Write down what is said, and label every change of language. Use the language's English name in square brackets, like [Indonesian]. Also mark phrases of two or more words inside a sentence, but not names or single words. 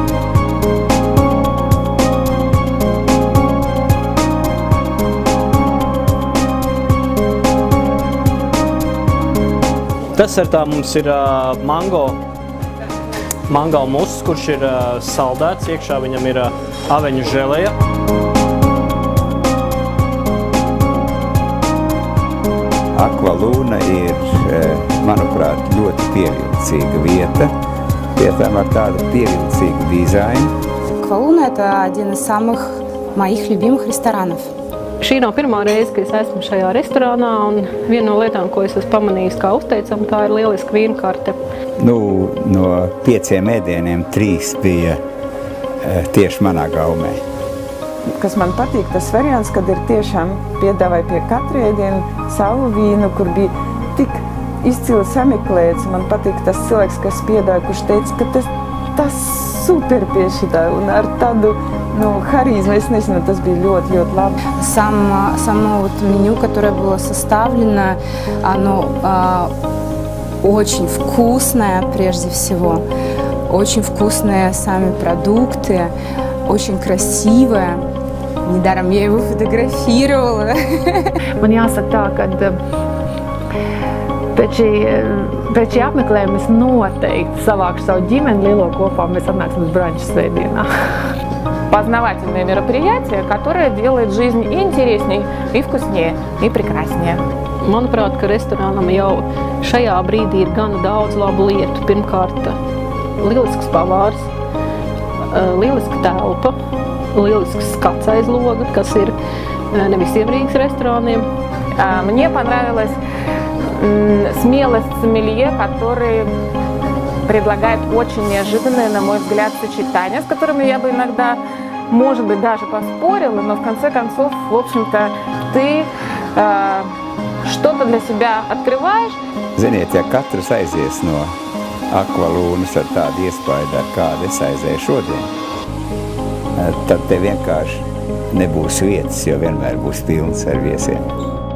[Latvian] Desertā mums ir mango muss, kurš ir saldēts, iekšā viņam ir aveņu želeja. Aqualuna ir, manuprāt, ļoti pievilcīga vieta, pie tam ar tādu pievilcīgu dizainu. Aqualuna – [Russian] это один из самых моих любимых ресторанов. [Latvian] Šī nav pirmā reize, kad es esmu šajā restorānā, un viena no lietām, ko es esmu pamanījis, kā uzteicam, tā ir lieliska vīnkarte. No 5 ēdieniem 3 bija tieši manā gaumē. Kas man patīk, tas variants, kad ir tiešām piedāvāja pie katra ēdiena savu vīnu, kur bija tik izcili sameklēts. Man patīk tas cilvēks, kas piedāvāja, kurš teica, ka tas super pie šitā un ar tādu [Russian] харизму, я не знаю, [Latvian] tas bija ļoti labi. [Russian] Само меню, которое было составлено, оно очень вкусное прежде всего. Очень вкусные сами продукты, очень красивое. Недаром я его фотографировала. [Latvian] Man jāsaka tā, ka pēc šī apmeklējuma es noteikti savākšu savu ģimeni lielo kopā, mēs atnāksim uz branču svētdienā. [Russian] Познавательное мероприятие, которое делает жизнь и интересней, и вкуснее, и прекраснее. [Latvian] Manuprāt, ka restorānam jau šajā brīdī ir gana daudz labu lietu. Pirmkārt, lielisks pavārs, lieliska telpa, lielisks skats aiz loga, kas ir ne visiem Rīgas restorāniem. [Russian] Мне понравилась смелость сомелье, который предлагает очень неожиданное, на мой взгляд, сочетание, с которыми я бы иногда, может быть, даже поспорила, но в конце концов, в общем-то, ты что-то для себя открываешь. [Latvian] Ziniet, ja katrs aizies no Aqualunas ar tādu iespaidu, ar kādu es aizēju šodien, tad te vienkārši nebūs vietas, jo vienmēr būs pilns ar viesiem.